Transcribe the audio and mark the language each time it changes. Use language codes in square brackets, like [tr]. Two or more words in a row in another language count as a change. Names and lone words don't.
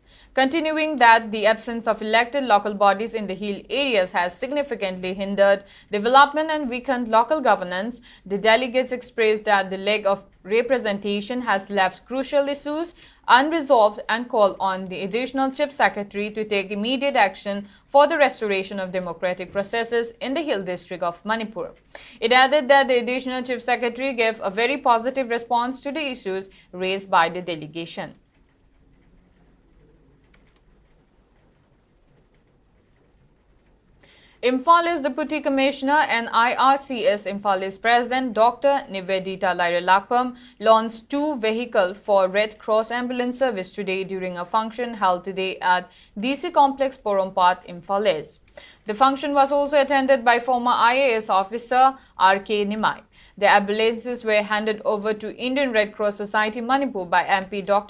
[en] Continuing that the absence of elected local bodies in the hill areas has significantly hindered development and weakened local governance, the delegates expressed that the lack of representation has left crucial issues unresolved and called on the Additional Chief Secretary to take immediate action for the restoration of democratic processes in the Hill District of Manipur. It added that the Additional Chief Secretary gave a very positive response to the issues raised by the delegation. Imphal Deputy Commissioner and IRCS Infra's President Dr. Nivedita Lairalakpam launched 2 vehicles for Red Cross ambulance service today during a function held today at DC Complex Porompat, Imphal. The function was also attended by former IAS officer R.K. Nimai. The ambulances were handed over to Indian Red Cross Society Manipur by MP Dr.